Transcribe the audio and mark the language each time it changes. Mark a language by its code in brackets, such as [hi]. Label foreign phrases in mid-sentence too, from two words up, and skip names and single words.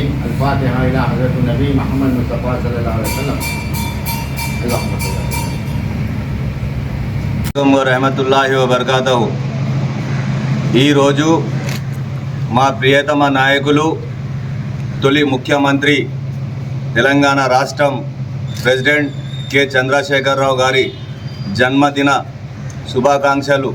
[ar] الفاتحه الى حضره النبي محمد مصطفى صلى الله عليه وسلم. اللهم صل ورحمة الله وبركاته. [te] ఈరోజు మా ప్రియతమ నాయకులు తొలి ముఖ్యమంత్రి తెలంగాణ రాష్ట్రం ప్రెసిడెంట్ కె చంద్రశేఖరరావు గారి జన్మదిన శుభాకాంక్షలు